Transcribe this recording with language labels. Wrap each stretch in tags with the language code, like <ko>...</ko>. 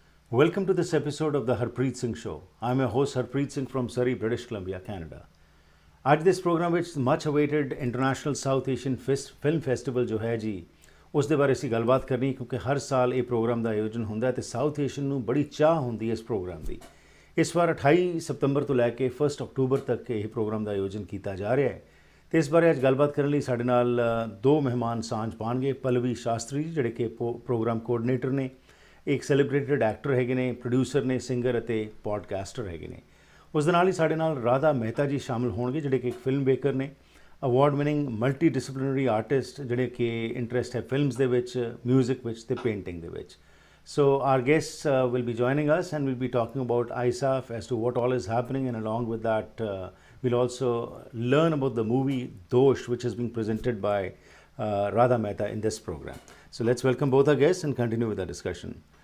<en>Welcome to this episode of the Harpreet Singh Show. I'm your host Harpreet Singh from Surrey, British Columbia, Canada.</en> <pa>आज</pa> <en>this program</en> <pa>ਵਿੱਚ</pa> <en>much awaited International South Asian Film Festival</en> <pa>ਜੋ ਹੈ ਜੀ ਉਸ ਦੇ ਬਾਰੇ ਅਸੀਂ ਗੱਲਬਾਤ ਕਰਨੀ ਕਿਉਂਕਿ ਹਰ ਸਾਲ ਇਹ ਪ੍ਰੋਗਰਾਮ ਦਾ ਆਯੋਜਨ ਹੁੰਦਾ ਹੈ ਤੇ ਸਾਊਥ ਏਸ਼ੀਅਨ ਨੂੰ ਬੜੀ ਚਾਹ ਹੁੰਦੀ ਹੈ ਇਸ ਪ੍ਰੋਗਰਾਮ ਦੀ। ਇਸ ਵਾਰ 28 ਸਤੰਬਰ ਤੋਂ ਲੈ ਕੇ 1 ਅਕਤੂਬਰ ਤੱਕ ਇਹ ਪ੍ਰੋਗਰਾਮ ਦਾ ਆਯੋਜਨ ਕੀਤਾ ਜਾ ਰਿਹਾ ਹੈ ਤੇ ਇਸ ਬਾਰੇ ਅੱਜ ਗੱਲਬਾਤ ਕਰਨ ਲਈ ਸਾਡੇ ਨਾਲ ਦੋ ਮਹਿਮਾਨ ਸਾਂਝ ਪਾਣਗੇ। ਪੱਲਵੀ ਸ਼ਾਸਤਰੀ ਜਿਹੜੇ ਕਿ ਪ੍ਰੋਗਰਾਮ ਕੋਆਰਡੀਨੇਟਰ ਨੇ, ਇੱਕ ਸੈਲੀਬ੍ਰੇਟਡ ਐਕਟਰ ਹੈਗੇ ਨੇ, ਪ੍ਰੋਡਿਊਸਰ ਨੇ, ਸਿੰਗਰ ਅਤੇ ਪੋਡਕਾਸਟਰ ਹੈਗੇ ਨੇ। ਉਸ ਦੇ ਨਾਲ ਹੀ ਸਾਡੇ ਨਾਲ ਰਾਧਾ ਮਹਿਤਾ ਜੀ ਸ਼ਾਮਿਲ ਹੋਣਗੇ ਜਿਹੜੇ ਕਿ ਇੱਕ ਫਿਲਮ ਮੇਕਰ ਨੇ, award winning multi disciplinary artist ਜਿਹੜੇ ਕਿ ਇੰਟਰਸਟ ਹੈ ਫਿਲਮਸ ਦੇ ਵਿੱਚ, ਮਿਊਜ਼ਿਕ ਵਿੱਚ ਅਤੇ ਪੇਂਟਿੰਗ ਦੇ ਵਿੱਚ।</pa> <en>So our guests will be joining us and we'll be talking about ISAFF as to what all is happening, and along with that we'll also learn about the movie Dosh, which is being presented by Radha Mehta in this program. So let's welcome both our guests and continue with our discussion.</en>